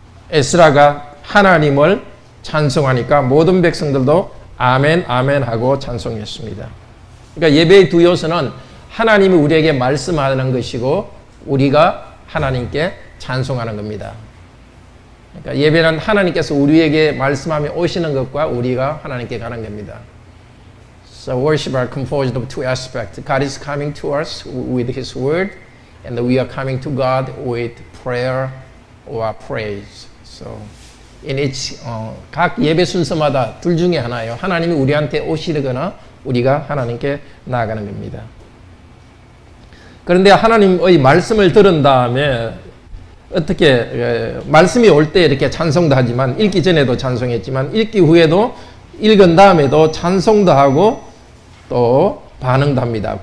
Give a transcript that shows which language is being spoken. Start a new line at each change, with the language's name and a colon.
Korean: 에스라가 하나님을 찬송하니까 모든 백성들도 아멘 아멘 하고 찬송했습니다. 그러니까 예배의 두 요소는 하나님이 우리에게 말씀하는 것이고 우리가 하나님께 찬송하는 겁니다. 그러니까 예배는 하나님께서 우리에게 말씀하며 오시는 것과 우리가 하나님께 가는 겁니다.
English: So worship are composed of two aspects. God is coming to us with His word, and we are coming to God with prayer or praise. So in each
Korean: 각 예배 순서마다 둘 중에 하나예요. 하나님이 우리한테 오시거나 우리가 하나님께 나아가는 겁니다. 그런데 하나님의 말씀을 들은 다음에 어떻게 말씀이 올 때 이렇게 찬송도 하지만 읽기 전에도 찬송했지만 읽기 후에도 읽은 다음에도 찬송도 하고 또 반응도 합니다.